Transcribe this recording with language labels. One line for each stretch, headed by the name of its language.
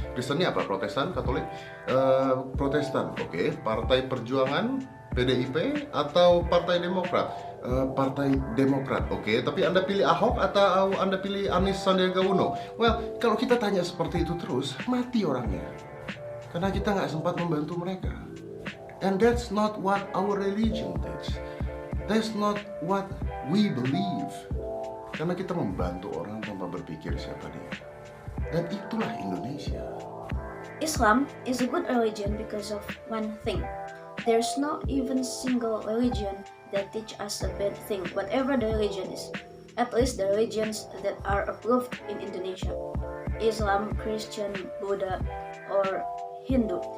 Indonesian: Kristennya apa? Protestan, Katolik? Protestan, oke. Partai Perjuangan, PDIP atau Partai Demokrat? Partai Demokrat, oke. Tapi Anda pilih Ahok atau Anda pilih Anies Sandiaga Uno? Well, kalau kita tanya seperti itu terus, mati orangnya. Karena kita nggak sempat membantu mereka.
English: And that's not what our religion teaches. That's not what we believe.
Indonesian: Karena kita membantu orang tanpa berpikir siapa dia. Dan itulah Indonesia.
English: Islam is a good religion because of one thing. There's no even single religion that teach us a bad thing, whatever the religion is. At least the religions that are approved in Indonesia. Islam, Christian, Buddha, or Hindu.